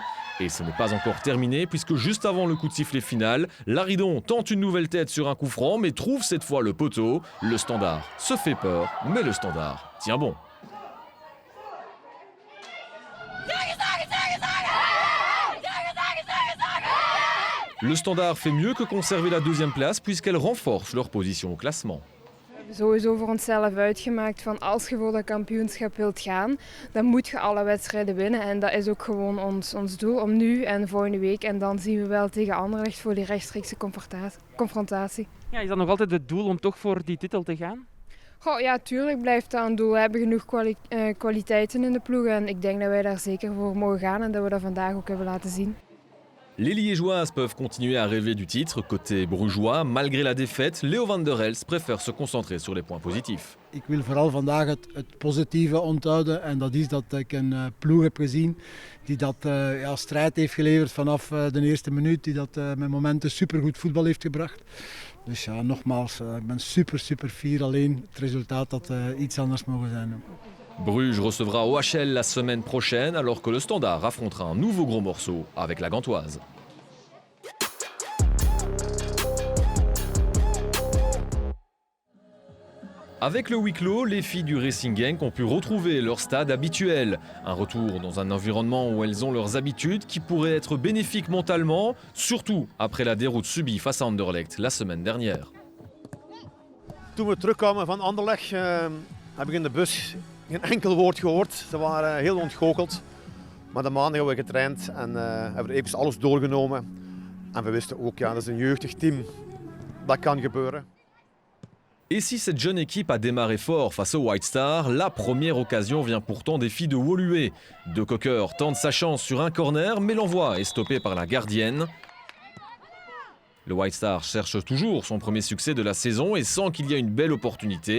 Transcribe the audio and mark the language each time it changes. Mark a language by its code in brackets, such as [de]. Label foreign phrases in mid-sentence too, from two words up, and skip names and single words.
[fr] Et ce n'est pas encore terminé puisque juste avant le coup de sifflet final, Laridon tente une nouvelle tête sur un coup franc mais trouve cette fois le poteau. Le Standard se fait peur, mais le Standard tient bon. Le Standard fait mieux que conserver la deuxième place puisqu'elle renforce leur position au classement. [nl] We hebben sowieso voor onszelf uitgemaakt van als je voor dat kampioenschap wilt gaan, dan moet je alle wedstrijden winnen. En dat is ook gewoon ons doel om nu en volgende week. En dan zien we wel tegen Anderlecht voor die rechtstreekse confrontatie. Ja, is dat nog altijd het doel om toch voor die titel te gaan? Goh, ja, tuurlijk blijft dat een doel. We hebben genoeg kwaliteiten in de ploeg. En ik denk dat wij daar zeker voor mogen gaan en dat we dat vandaag ook hebben laten zien. [fr] Les Liégeoises peuvent continuer à rêver du titre. Côté brugeois, malgré la défaite, Leo van der Elst préfère se concentrer sur les points positifs. [nl] Ik wil vooral vandaag het positieve onthouden en dat is dat ik een ploeg heb gezien die dat strijd heeft geleverd vanaf de eerste minuut, die dat met momenten supergoed voetbal heeft gebracht. Dus ja, nogmaals, ik ben super fier, alleen het resultaat had iets anders mogen zijn. [fr] Bruges recevra OHL la semaine prochaine alors que le Standard affrontera un nouveau gros morceau avec la Gantoise. Avec le huis clos, les filles du Racing Genk ont pu retrouver leur stade habituel. Un retour dans un environnement où elles ont leurs habitudes qui pourrait être bénéfique mentalement, surtout après la déroute subie face à Anderlecht la semaine dernière. [nl] Toen we terugkwamen van Anderlecht heb ik in de bus geen enkel woord gehoord. Ze waren heel ontgoocheld. Maar de maandag hebben we getraind en hebben we even alles doorgenomen. En we wisten ook, ja, dat is een jeugdig team. Dat kan gebeuren. [fr] Et si cette jeune équipe a démarré fort face au White Star, la première occasion vient pourtant des filles de Woluwe. De Cocker tente sa chance sur un corner, mais l'envoi est stoppé par la gardienne. Le White Star cherche toujours son premier succès de la saison et sent qu'il y a une belle opportunité.